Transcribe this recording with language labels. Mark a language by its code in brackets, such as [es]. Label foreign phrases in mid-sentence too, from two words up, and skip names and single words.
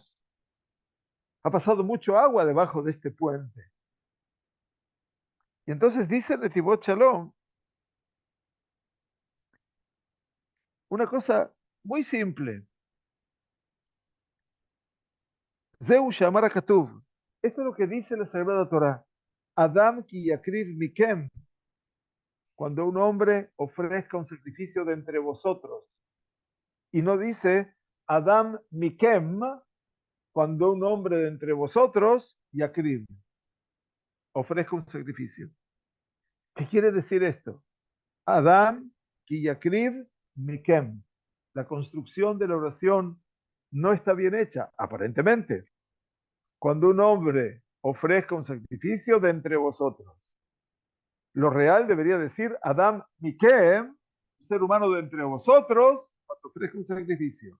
[es] Ha pasado mucho agua debajo de este puente. Y entonces dice Netivot Shalom una cosa muy simple. [he] זהו שאמר הכתוב. [es] Esto es lo que dice la Sagrada Torah. [he] אדם כי יקריב מכם. [es] Cuando un hombre ofrezca un sacrificio de entre vosotros. Y no dice [he] אדם מכם, [es] cuando un hombre de entre vosotros yakriv ofrezca un sacrificio. ¿Qué quiere decir esto? [he] אדם כי יקריב מכם. [es] La construcción de la oración no está bien hecha, aparentemente. Cuando un hombre ofrezca un sacrificio de entre vosotros. Lo real debería decir [he] אדם מכם, [es] ser humano de entre vosotros, cuando ofrezca un sacrificio.